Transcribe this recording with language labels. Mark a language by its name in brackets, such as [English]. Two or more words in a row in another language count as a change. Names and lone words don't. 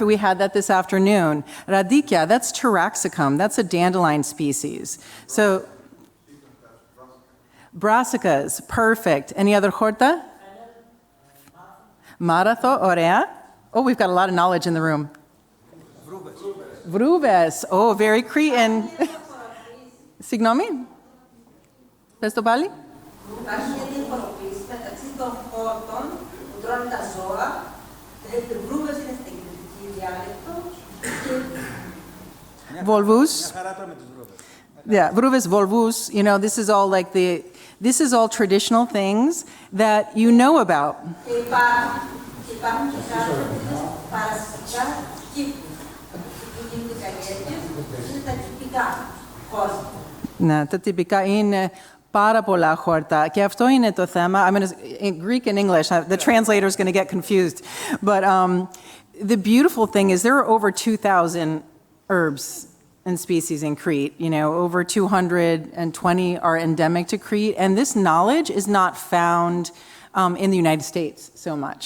[English] We had that this afternoon. Radicchia, that's taraxacum. That's a dandelion species. So brassicas, perfect. Any other horta? [Greek] Μάραθο, ωραία. [English] Oh, we've got a lot of knowledge in the room. Vrubes. Oh, very Cretan. [Greek] Συγγνώμη. Πες το πάλι. Υπάρχει μια διαφοροποίηση μεταξύ των χόρτων που τρώνε τα ζώα, βρούβες είναι στην κρητική διάλεκτο και... Βολβούς. Yeah, βρούβες, βολβούς. [English] This is all this is all traditional things that you know about. [Greek] Και υπάρχουν και κάποιες παρασιτικά κύκλους που γίνονται καλλιέργειες, είναι τα τυπικά χόρτα. Ναι, τα τυπικά είναι πάρα πολλά χόρτα. Και αυτό είναι το θέμα. [English] I mean, in Greek and English, the translator is going to get confused. But the beautiful thing is there are over 2,000 herbs and species in Crete. Over 220 are endemic to Crete. And this knowledge is not found in the United States so much.